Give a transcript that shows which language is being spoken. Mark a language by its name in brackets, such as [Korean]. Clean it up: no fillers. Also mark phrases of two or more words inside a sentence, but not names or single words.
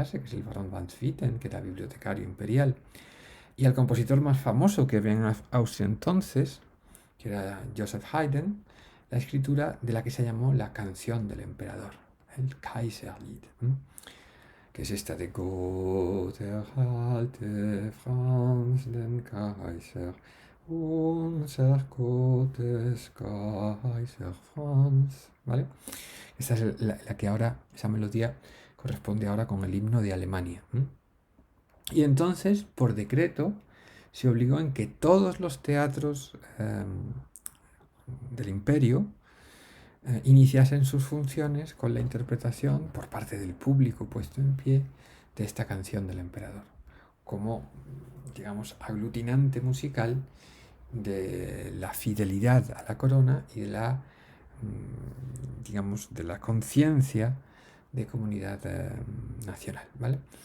[Spanish] que es el barón van Swieten, que era bibliotecario imperial, y al compositor más famoso que había en Austria entonces, que era Joseph Haydn, la escritura de la que se llamó la canción del emperador, el Kaiserlied, que es esta de [German] Gott erhalte Franz den Kaiser, unser Gottes Kaiser Franz, [Spanish] ¿vale? Esta es la que ahora, esa melodía corresponde ahora con el himno de Alemania. Y entonces, por decreto, se obligó en que todos los teatros del imperio iniciasen sus funciones con la interpretación por parte del público puesto en pie de esta canción del emperador, como, digamos, aglutinante musical de la fidelidad a la corona y de la, digamos, de la conciencia de comunidad nacional, ¿vale?